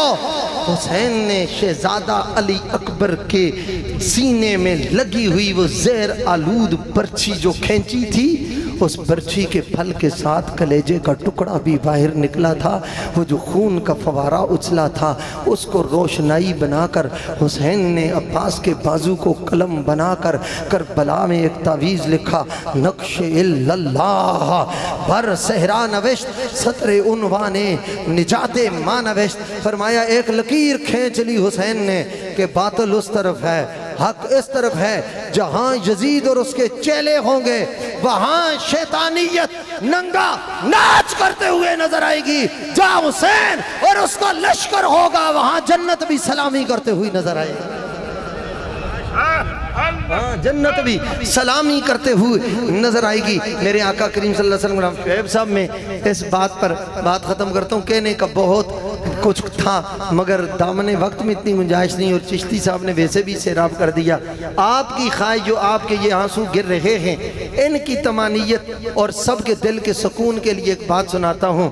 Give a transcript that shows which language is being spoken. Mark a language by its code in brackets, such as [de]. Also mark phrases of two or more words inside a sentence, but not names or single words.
[hi] हुसैन ने शहजादा अली अकबर के सीने में लगी हुई वो ज़ेर आलूद पर्ची जो खींची थी, उस बर्छी के फल के साथ कलेजे का टुकड़ा भी बाहर निकला था। वो जो खून का फवारा उछला था उसको रोशनाई बनाकर हुसैन ने अब्बास के बाजू को कलम बनाकर करबला में एक तावीज़ लिखा, [fa] نقش إلا الله بر صحرا نوشت سطر عنوان نجات ما نوشت. [hi] फरमाया एक लकीर खींच ली हुसैन ने कि बातिल उस तरफ है, हक इस तरफ है। जहां यजीद और उसके चेले होंगे वहां शैतानियत नंगा नाच करते हुए नजर आएगी। जहां हुसैन और उसका लश्कर होगा वहां जन्नत भी सलामी करते हुए नजर आएगी। हाँ, जन्नत भी सलामी करते हुए नजर आएगी। मेरे आका करीम [ar] صلى الله عليه وسلم [hi] शुएब साहब में इस बात पर बात ख़त्म करता हूँ। कहने का बहुत कुछ था मगर दामने वक्त में इतनी गुंजाइश नहीं, और चिश्ती साहब ने वैसे भी सैराब कर दिया। आपकी ख्वाहिश जो आपके ये आंसू गिर रहे हैं, इनकी तमानियत और सबके दिल के सुकून के लिए एक बात सुनाता हूँ।